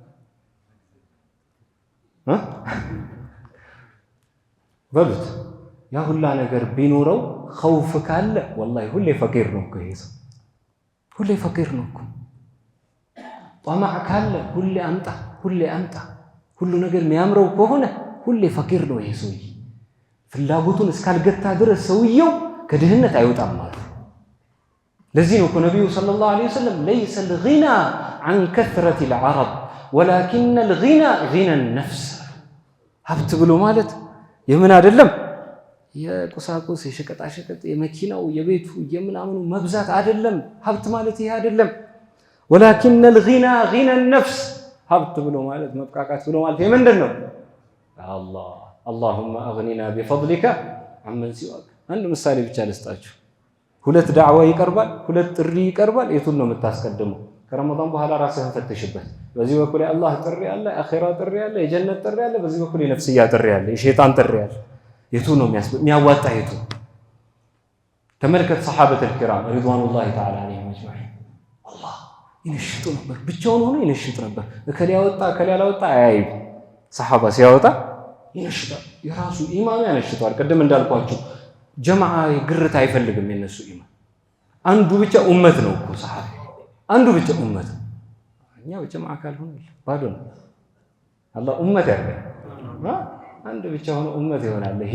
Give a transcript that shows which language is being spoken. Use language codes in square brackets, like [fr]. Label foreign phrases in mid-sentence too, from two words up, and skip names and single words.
[am] በሉት። ያ ሁላ ነገር ቢኖረው ኸውፍ ካለ ወላሂ ሁሌ ፈቂር ነው እኮ ይሄ ሰው፣ ሁሌ ፈቂር ነው እኮ። ጠማዕ ካለ ሁሌ አምጣ ሁሉ ነገር የሚያምረው ከሆነ ሁሌ ፈቂር ነው ይሄ ሰውዬ። ፍላጎቱን እስካልገታ ድረስ ሰውየው ከድህነት አይወጣም ማለት። ለዚህ ነው እኮ ነቢዩ [ar] صلى الله عليه وسلم ليس الغنى عن كثرة العرب ولكن الغنى غنى النفس። [am] ሀብት ብሎ ማለት የምን አይደለም የቁሳቁስ የሸቀጣሸቀጥ የመኪናው የቤቱ የምናምኑ መብዛት አይደለም። ሀብት ማለት ይሄ አይደለም። [ar] ولكن الغنى غنى النفس። [am] ሀብት ብሎ ማለት መብቃቃት ብሎ ማለት የምንድን ነው? አላህ [ar] اللهم اغننا بفضلك عمن سواك። [am] አንድ ምሳሌ ብቻ ልስጣችሁ። 2 ዳዕዋ ይቀርባል፣ 2 ጥሪ ይቀርባል። የቱን ነው የምታስቀድመው? ከረመዳን በኋላ ራስህን ፈትሽበት። በዚህ በኩል የአላህ ጥሪ አለ፣ አኺራ ጥሪ አለ፣ የጀነት ጥሪ አለ። በዚህ በኩል የነፍስያ ጥሪ አለ፣ የሸይጣን ጥሪ አለ። የቱ ነው የሚያዋጣ? የቱ? ተመልከት [ar] الصحابة الكرام رضوان الله تعالى عليهم أجمعين። [am] አላህ ይነሽጡ ነበር፣ ብቻውን ሆኖ ይነሽጥ ነበር። እከሌ ያወጣ እከሌ ያላወጣ አያይም። ሰሐባ ሲያወጣ ይነሽጣል፣ የራሱ ኢማም ያነሽጠዋል። ቅድም እንዳልኳችሁ ጀማዓ ግርት አይፈልግም የነሱ ኢማም። አንዱ ብቻ ኡመት ነው እኮ ሰሐባ፣ አንዱ ብቻ ኡመት። እኛ በጀማዓ ካልሆነ ባዶ ነው። አላህ ኡመት ያርገን። አንድ ብቻ ሆኖ ኡመት ይሆናል።